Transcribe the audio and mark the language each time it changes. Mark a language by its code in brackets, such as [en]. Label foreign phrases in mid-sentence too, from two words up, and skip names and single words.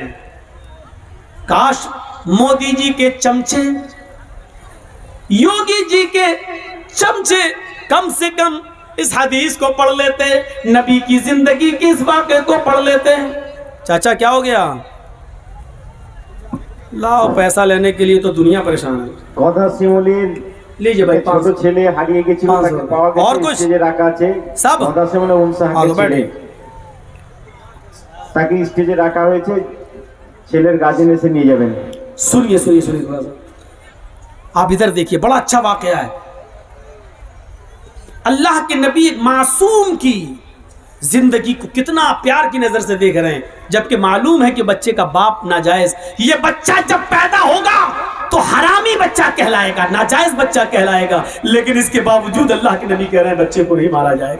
[ur] کاش مودی جی کے چمچے، یوگی جی کے چمچے کم سے کم اس حدیث کو پڑھ لیتے، نبی کی زندگی کے اس واقعے کو پڑھ لیتے۔ چاچا کیا ہو گیا؟ لاؤ، پیسہ لینے کے لیے تو دنیا پریشان ہے۔ [bn] কথা শিমুলির [ur] لیجئے بھائی، [bn] ছোট ছেলে হারিয়ে গেছিল, তাকে পাওয়া [ur] اور [bn] গেছে, [ur] کچھ [bn] স্টেজে রাখা আছে। [ur] سب [bn] কথা শিমুলের [ur] آگے بیٹھے۔ [bn] তাকে স্টেজে রাখা হয়েছে, ছেলের গার্জেন এসে নিয়ে যাবেন। [ur] سنیے سنیے سنیے تھوڑا سا، آپ ادھر دیکھیے، بڑا اچھا واقعہ ہے۔ اللہ کے نبی معصوم کی زندگی کو کتنا پیار کی نظر سے دیکھ رہے ہیں، جبکہ معلوم ہے کہ بچے کا باپ ناجائز، یہ بچہ جب پیدا ہوگا تو حرامی بچہ کہلائے گا، ناجائز بچہ کہلائے گا، لیکن اس کے باوجود اللہ کے نبی کہہ رہے ہیں بچے کو نہیں مارا جائے گا۔